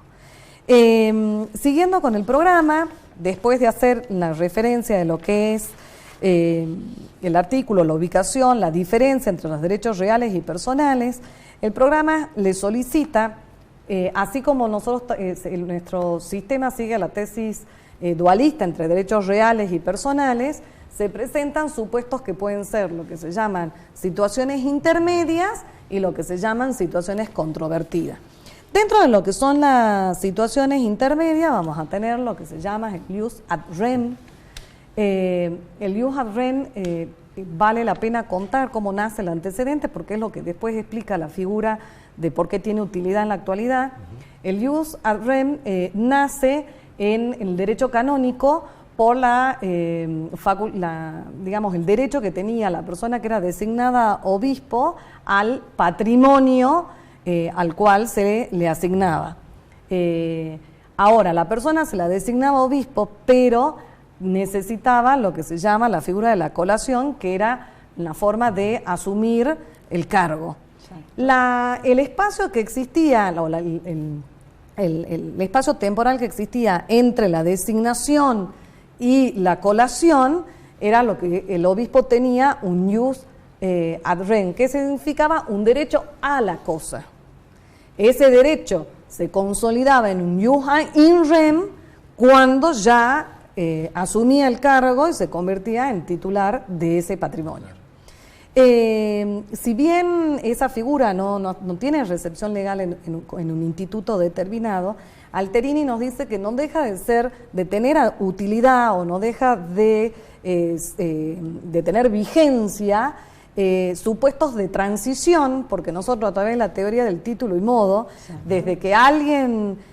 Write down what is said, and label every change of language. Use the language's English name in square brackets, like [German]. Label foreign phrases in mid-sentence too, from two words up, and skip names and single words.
[Spanish] Siguiendo con el programa, después de hacer la referencia de lo que es el artículo, la ubicación, la diferencia entre los derechos reales y personales, el programa le solicita, así como nosotros, nuestro sistema sigue la tesis dualista entre derechos reales y personales, se presentan supuestos que pueden ser lo que se llaman situaciones intermedias y lo que se llaman situaciones controvertidas. Dentro de lo que son las situaciones intermedias vamos a tener lo que se llama el [Latin] ius ad rem. [Spanish] El [Latin] ius ad rem [Spanish] vale la pena contar cómo nace el antecedente, porque es lo que después explica la figura de por qué tiene utilidad en la actualidad. El [Latin] ius ad rem [Spanish] nace en el derecho canónico por digamos, el derecho que tenía la persona que era designada obispo al patrimonio al cual se le asignaba. Ahora, la persona se la designaba obispo, pero necesitaba lo que se llama la figura de la colación, que era la forma de asumir el cargo. El espacio que existía, el espacio temporal que existía entre la designación y la colación, era lo que el obispo tenía un [Latin] ius ad rem, [Spanish] que significaba un derecho a la cosa. Ese derecho se consolidaba en un [Latin] ius in rem [Spanish] cuando ya asumía el cargo y se convertía en titular de ese patrimonio. Si bien esa figura no tiene recepción legal en un instituto determinado, Alterini nos dice que no deja de tener utilidad, o no deja de tener vigencia supuestos de transición, porque nosotros a través de la teoría del título y modo, desde que alguien